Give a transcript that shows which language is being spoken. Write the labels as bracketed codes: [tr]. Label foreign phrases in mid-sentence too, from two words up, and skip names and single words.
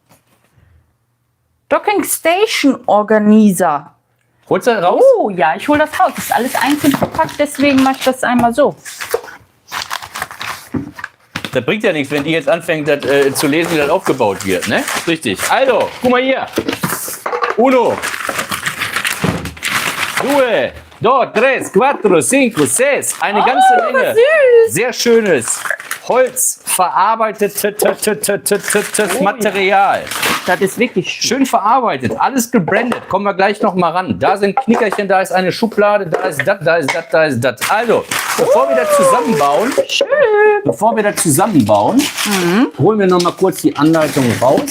[de] Docking Station Organizer. Holst du das raus? Oh ja, ich hole das raus. Das ist alles einzeln verpackt, deswegen mache ich das einmal so. Das bringt ja nichts, wenn die jetzt anfängt das, zu lesen, wie das aufgebaut wird, ne? Richtig. Also, guck mal hier. Uno. Due. [es] Dos, tres, cuatro, cinco, seis. [de] Eine ganze Menge. süß. Sehr schönes Holz verarbeitetes Material. Das ist wirklich schön. Schön verarbeitet, alles gebrandet. Kommen wir gleich noch mal ran. Da sind Knickerchen, da ist eine Schublade, da ist das, da ist das, da ist das. Also, bevor wir das zusammenbauen, holen wir noch mal kurz die Anleitung raus.